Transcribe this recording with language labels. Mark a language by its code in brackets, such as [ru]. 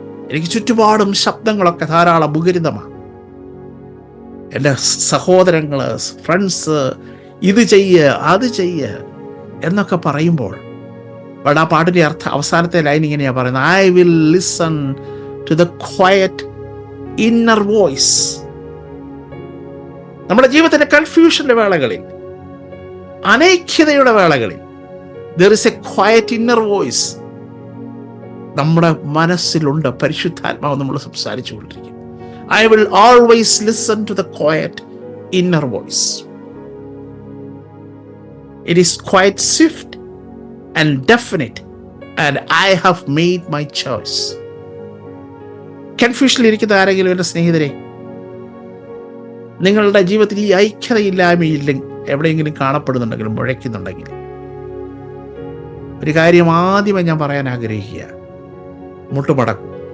[ml] എനിക്ക് ചുറ്റുപാടും ശബ്ദങ്ങളൊക്കെ ധാരാളം മുഖരിതമാണ്. എൻ്റെ സഹോദരങ്ങള്, ഫ്രണ്ട്സ്, ഇത് ചെയ്യ് അത് ചെയ്യ് എന്നൊക്കെ പറയുമ്പോൾ, ആ പാട്ടിൻ്റെ അവസാനത്തെ ലൈൻ ഇങ്ങനെയാണ് പറയുന്നത്, [en] I will listen to the quiet inner voice. [ml] നമ്മുടെ ജീവിതത്തിൻ്റെ കൺഫ്യൂഷൻ്റെ വേളകളിൽ, അനൈക്യതയുടെ വേളകളിൽ [en] there is a quiet inner voice. [ml] നമ്മുടെ മനസ്സിലുണ്ട്, പരിശുദ്ധാത്മാവ് നമ്മൾ സംസാരിച്ചു കൊണ്ടിരിക്കും. [en] I will always listen to the quiet inner voice. It is quite swift and definite, and I have made my choice. [ml] കൺഫ്യൂഷനിലിരിക്കുന്ന ആരെങ്കിലും എൻ്റെ സ്നേഹിതരെ, നിങ്ങളുടെ ജീവിതത്തിൽ ഈ ഐക്യതയില്ലായ്മയില്ലെങ്കിൽ എവിടെയെങ്കിലും കാണപ്പെടുന്നുണ്ടെങ്കിലും മുഴയ്ക്കുന്നുണ്ടെങ്കിൽ ഒരു കാര്യം ആദ്യമേ ഞാൻ പറയാൻ ആഗ്രഹിക്കുക: മുട്ടുമടക്കും.